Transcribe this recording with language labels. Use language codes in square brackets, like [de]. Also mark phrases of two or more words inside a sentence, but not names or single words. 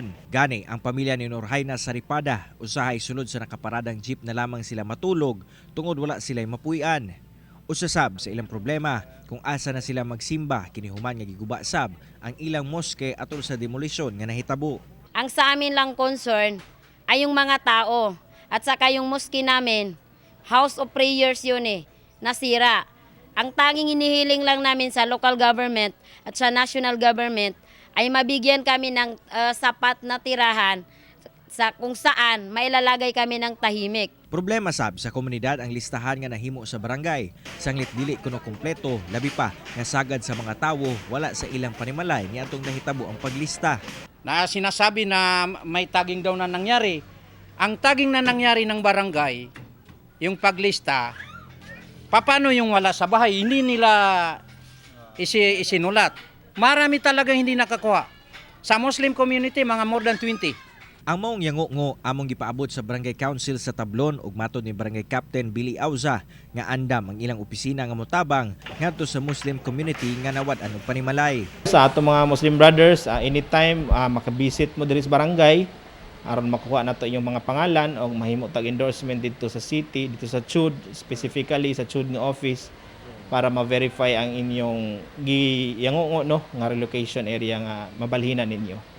[ceb] Gani ang pamilya ni Norhaina Saripada usahay sulod sa nakaparadang jeep na lamang sila matulog tungod wala sila'y mapuy-an. Usasab sa ilang problema kung asa na sila magsimba kinihuman nga giguba sab ang ilang moske atol sa demolisyon nga nahitabo. [tl] Ang sa amin lang concern ay yung mga tao at saka yung moske namin, [en] house of prayers [tl] yun nasira. Ang tanging inihiling lang namin sa [en] local government [tl] at sa [en] national government [tl] ay mabigyan kami ng sapat na tirahan sa kung saan mailalagay kami ng tahimik. [ceb] Problema sab sa komunidad ang listahan nga nahimo sa barangay. Sanglit dili kuno kumpleto, labi pa nga sagad sa mga tawo wala sa ilang panimalay niadtong nahitabo ang paglista. [tl] Na sinasabi na may tagging daw na nangyari. Ang tagging na nangyari ng barangay, yung paglista, paano yung wala sa bahay, hindi nila isinulat. Marami talaga hindi nakakuha. Sa [en] Muslim community, [tl] mga [en] more than 20. [ceb] Ang maong yango among gipaabot sa Barangay Council sa Tablon ug matod ni Barangay Captain Billy Auza nga andam ang ilang opisina nga motabang ngadto sa [en] Muslim community [ceb] nga nawad-an og panimalay. Sa ato mga [en] Muslim brothers, [ceb] anytime makabisit mo diri sa barangay aron makuha nato [tl] yung mga pangalan [ceb] o mahimo tag endorsement [tl] dito sa city, dito sa CHUD, [ceb] specifically sa CHUD nga office para ma-verify ang inyong giyango no nga relocation area nga mabalhinan ninyo.